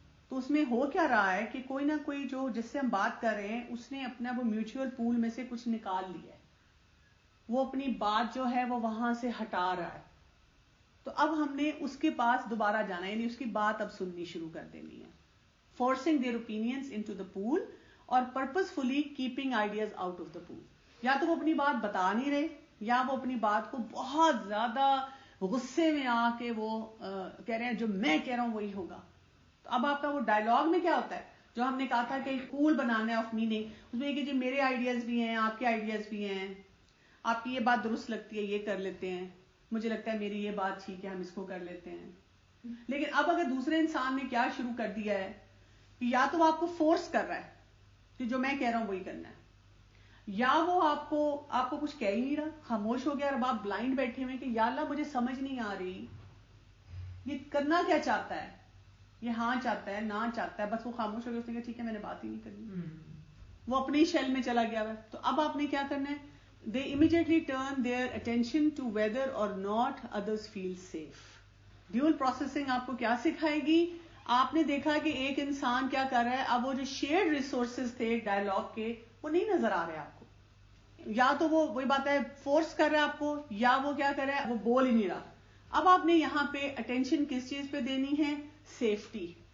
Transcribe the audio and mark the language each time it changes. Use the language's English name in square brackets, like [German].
[Urdu] تو اس میں ہو کیا رہا ہے کہ کوئی نہ کوئی جو جس سے ہم بات کر رہے ہیں اس نے اپنا وہ میوچل پول میں سے کچھ نکال لیا ہے, وہ اپنی بات جو ہے وہ وہاں سے ہٹا رہا ہے. تو اب ہم نے اس کے پاس دوبارہ جانا ہے, یعنی اس کی بات اب سننی شروع کر دینی ہے. [English] Forcing their opinions into the pool اور purposefully keeping ideas out of the pool. [Urdu] یا تو وہ اپنی بات بتا نہیں رہے, یا وہ اپنی بات کو بہت زیادہ غصے میں آ کے وہ کہہ رہے ہیں جو میں کہہ رہا ہوں وہی ہوگا. تو اب آپ کا وہ ڈائلاگ میں کیا ہوتا ہے, جو ہم نے کہا تھا کہ پول بنانا ہے آف میننگ, اس میں کہ جی میرے آئیڈیاز بھی ہیں, آپ کے آئیڈیاز بھی ہیں, آپ کی یہ بات درست لگتی ہے یہ کر لیتے ہیں, مجھے لگتا ہے میری یہ بات ٹھیک ہے ہم اس کو کر لیتے ہیں. لیکن اب اگر دوسرے انسان نے کیا شروع کر دیا ہے کہ یا تو وہ آپ کو فورس کر رہا ہے کہ جو میں کہہ رہا ہوں وہی کرنا ہے, یا وہ آپ کو کچھ کہہ ہی نہیں رہا, خاموش ہو گیا, اور اب آپ بلائنڈ بیٹھے ہوئے کہ یا اللہ مجھے سمجھ نہیں آ رہی یہ کرنا کیا چاہتا ہے, یہ ہاں چاہتا ہے نہ چاہتا ہے, بس وہ خاموش ہو گیا, اس نے کہا ٹھیک ہے میں نے بات ہی نہیں کرنی, وہ اپنی شیل میں چلا گیا ہے. تو اب آپ نے کیا کرنا ہے, [English] they immediately turn their attention to whether or not others feel safe. [Urdu] Dual processing آپ کو کیا سکھائے گی, آپ نے دیکھا کہ ایک انسان کیا کر رہا ہے, اب وہ جو شیئرڈ ریسورسز تھے ڈائلاگ کے وہ نہیں نظر آ رہے آپ کو, یا تو وہ وہی بات ہے فورس کر رہا ہے آپ کو, یا وہ کیا کر رہا ہے وہ بول ہی نہیں رہا. اب آپ نے یہاں پہ اٹینشن کس چیز پہ دینی ہے, سیفٹی.